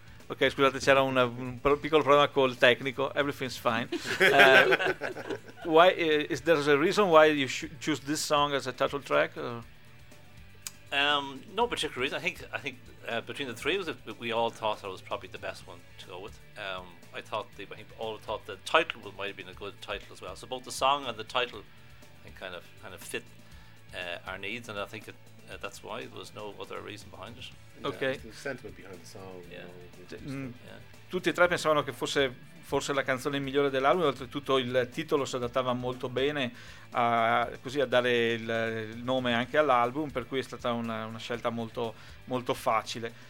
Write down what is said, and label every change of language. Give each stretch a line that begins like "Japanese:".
Italian: Ok, scusate, c'era un piccolo problema col tecnico.
English: Everything's fine. is there a reason why you choose this song as a title track? Or? No particular reason. I think between the three, it was we all thought that it was probably the best one to go with. I think all thought the title might have been a good title as well. So both the song and the title, I think, kind of fit our needs, and I think that's why there was no other reason behind it. Yeah, okay. The sentiment behind the song. Yeah.
Italian: Tutti e tre pensavano che fosse forse la canzone migliore dell'album, oltretutto il titolo si adattava molto bene così a dare il nome anche all'album, per cui è stata una scelta molto, molto facile.